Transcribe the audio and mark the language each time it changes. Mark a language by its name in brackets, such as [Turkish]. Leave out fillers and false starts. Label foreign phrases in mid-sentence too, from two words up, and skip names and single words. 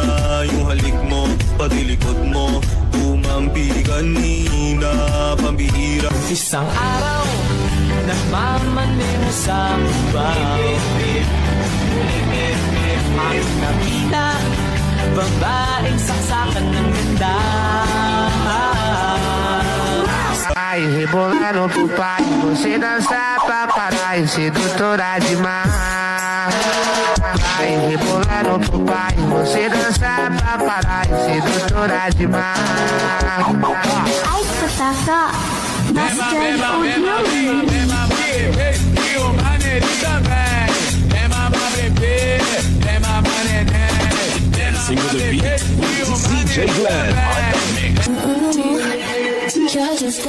[Filipino] Yung halik mo, pati likod mo, tumampi kanina. Pambihira. Isang araw, nagmamaneho sa babaw. Ang nakita, babaeng saksakan ng ganda. [Portuguese] Ai, rebolando pro pai, você dança pra parar e sedutora demais. Ai, rebolando pro pai, você dança pra parar e sedutora demais. Ai, [English] Patata, Bastard Audio. Single the beat, DJ Glenn on the mix.